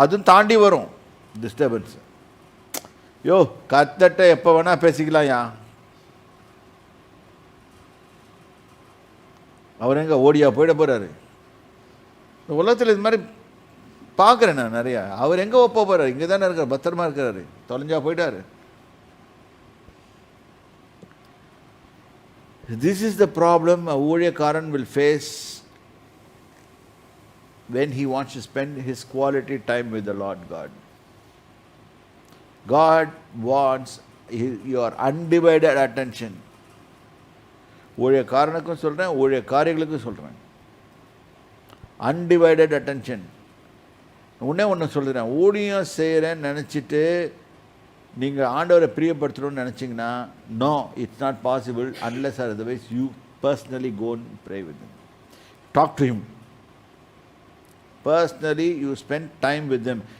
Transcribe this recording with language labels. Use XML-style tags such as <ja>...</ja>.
<ta>அதுவும் தாண்டி வரும் டிஸ்டர்பன்ஸ். யோ கர்த்தர்ட்ட எப்போ வேணால் பேசிக்கலாம், யா அவர் எங்கே ஓடியா போயிட போகிறாரு? இந்த உலகத்தில் இது மாதிரி பார்க்குறேன் நான் நிறையா. அவர் எங்கே ஒப்ப போகிறார்? இங்கே தானே இருக்கார், பத்திரமா இருக்கிறாரு, தொலைஞ்சா போயிட்டாரு.</ta> <en>This is the problem a ஊழியக்காரன் will face when he wants to spend his quality time with the Lord God. God wants your undivided attention.</en> <ta>ஊழியக்காரனுக்கும் சொல்கிறேன், ஊழியக்காரிகளுக்கும் சொல்கிறேன்,</ta> <en>undivided attention.</en> <ta>ஒன்று சொல்கிறேன், ஊழியம் செய்கிறேன்னு நினச்சிட்டு நீங்கள் ஆண்டவரை பிரியப்படுத்தணும்னு நினச்சிங்கன்னா, no,</ta> <en>It's not possible unless or otherwise you personally go and pray with him, talk to him personally, you spend time with him.</en>